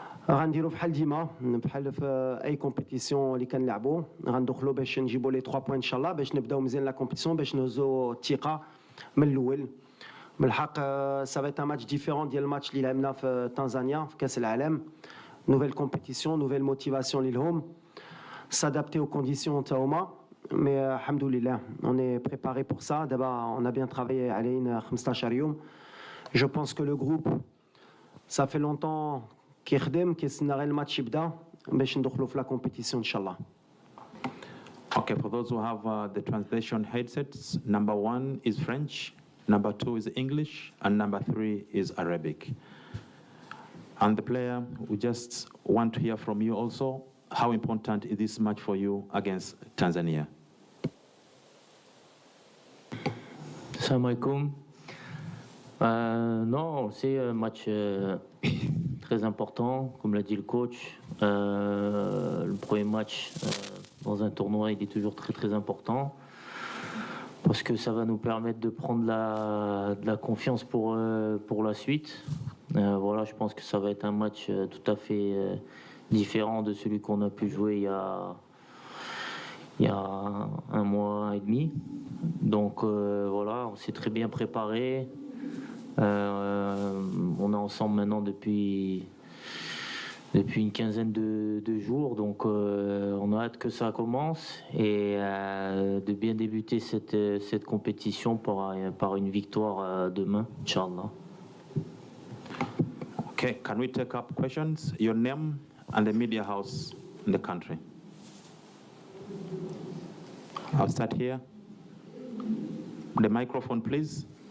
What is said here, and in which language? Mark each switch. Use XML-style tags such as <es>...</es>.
<ar>غنديروا بحال ديما بحال في اي كومبيتيسيون اللي كنلعبوا، غندخلوا باش نجيبوا لي 3 بوين ان شاء الله باش نبداو مزيان لا كومبيتيسيون باش نهزوا الثقه من الاول. بالحق سافيت ان ماتش ديفيرون ديال الماتش اللي لعبنا في تنزانيا في كاس العالم. نوفيل كومبيتيسيون نوفيل موتيفاسيون ليهم</ar> <fr>s'adapter aux conditions</fr> <ar>تاهما.</ar> <fr>Mais alhamdoulilah, on est préparé pour ça. D'abord, on a bien travaillé</fr> <ar>علينا 15 يوم.</ar> <fr>Je pense que le groupe, ça fait longtemps</fr> <ar>كيخدم كيستنى غير الماتش يبدا باش ندخلوا في لا كومبيتيسيون ان شاء الله.</ar> <en>Okay, for those who have the translation headsets, number 1 is French, number 2 is English, and number 3 is Arabic. And the player, we just want to hear from you also, how important is this match for you against Tanzania?</en> <ar>Salam alaikum.</ar> <fr>Non, c'est un match très important, comme l'a dit le coach. Le premier match dans un tournoi, il est toujours très très important parce que ça va nous permettre de prendre de la confiance pour la suite. Voilà, je pense que ça va être un match tout à fait différent de celui qu'on a pu jouer il y a un mois et demi. Donc voilà, on s'est très bien préparé. On est ensemble maintenant depuis une quinzaine de jours, donc on a hâte que ça commence et de bien débuter cette compétition par une victoire demain, Inch'Allah.</fr> <en>Okay, can we take up questions? Your name and the media house in the country. I'll start here. The microphone, please.</en>